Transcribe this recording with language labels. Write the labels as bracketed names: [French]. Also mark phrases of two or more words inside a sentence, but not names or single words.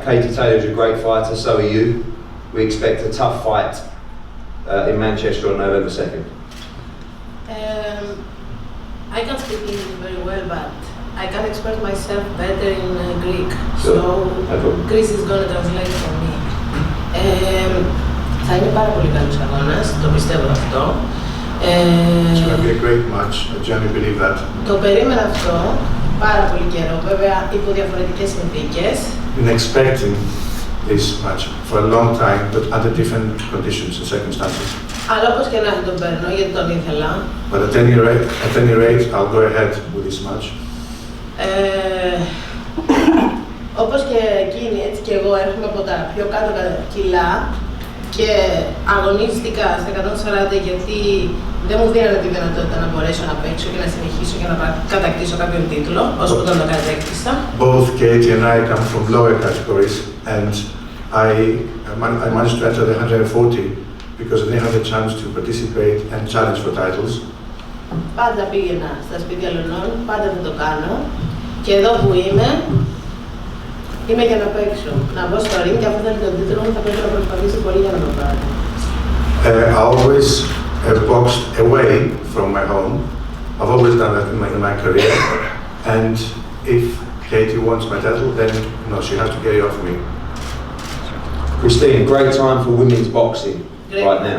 [English] Katie Taylor's a great fighter, so are you. We expect a tough fight in Manchester on November 2nd. I can speak English very well, but I can express myself better in Greek. Sure. So No Greece is going to translate for me. [Greek] Θα είναι πάρα πολύ καλός αγώνας, το πιστεύω αυτό. [English] It's going to be a great match. I genuinely believe that. [Greek] Το περίμενα αυτό πάρα πολύ καιρό, βέβαια υπό διαφορετικές συνθήκες. [English] Been expecting this match for a long time, but under different conditions and circumstances. [Greek] Αλλά όπως και να τον παίρνω, γιατί τον ήθελα. [English] But at any rate, I'll go ahead with this match. [Greek] Όπως και εκείνη, έτσι και εγώ έρχομαι από τα πιο κάτω κιλά και αγωνίστηκα στα 140 γιατί δεν μου δίνανε τη δυνατότητα να μπορέσω να παίξω και να συνεχίσω και να κατακτήσω κάποιον τίτλο, όσο που τον το κατέκτησα. [English] Both Katie and I come from lower categories, and I managed to enter the 140 because I didn't have the chance to participate and challenge for titles. [Greek] Πάντα πήγαινα στα σπίτια λονών, πάντα θα το κάνω και εδώ που είμαι για να παίξω. Να μπω στο ring και αφού θέλει τον τίτλο μου θα πρέπει να προσπαθήσω πολύ για να το πάρω. [English] I always boxed away from my home. I've always done that in my career, and if Katie wants my title, then no, she has to get it off me. Christine, great time for women's boxing right now.